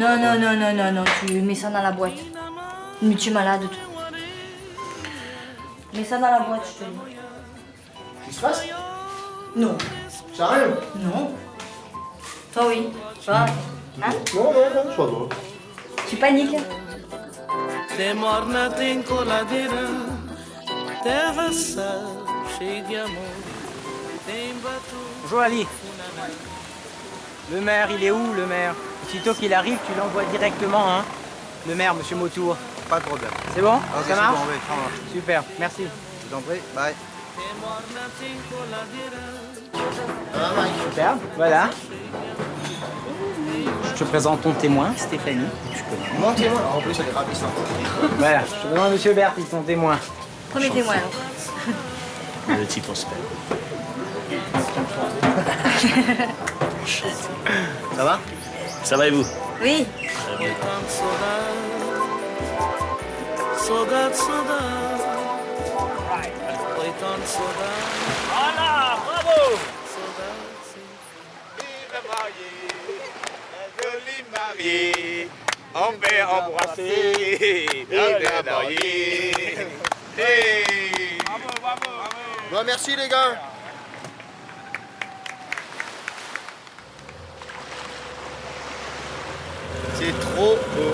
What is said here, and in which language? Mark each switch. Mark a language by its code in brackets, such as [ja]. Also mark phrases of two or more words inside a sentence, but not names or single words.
[fr] Non, tu mets ça dans la boîte. Mais tu es malade, toi. Mets ça dans la boîte, je te dis. Qu'est-ce qui se passe? Non. Sérieux? Non. Toi, oui. Tu vois? Hein? Non, ça va. Tu paniques? [pt] Tem morna, tem coladeira, terra sal, cheia de amor. Tem bateau. [fr] Bonjour Ali. Le maire, il est où le maire? Aussitôt qu'il arrive, tu l'envoies directement, hein? Le maire, monsieur Motour. Pas de problème. C'est bon? Ok, Ça c'est marche? bon, oui, ça marche. Super, merci. Je vous en prie, bye. Super, voilà. Je te présente ton témoin, Stéphanie. Tu connais. Mon témoin, en plus, elle est ravissante. Voilà, je te présente monsieur Berti, ton témoin. Premier témoin, alors. Le type on se fait. Ça va? Ça va et vous? Oui. Très bien. [pt] Saudade, saudade. Foi tanta saudade. [fr] Voilà, bravo! Jolie mariée, on peut embrasser, bien mariée. Hey. Bon, merci les gars. C'est trop beau.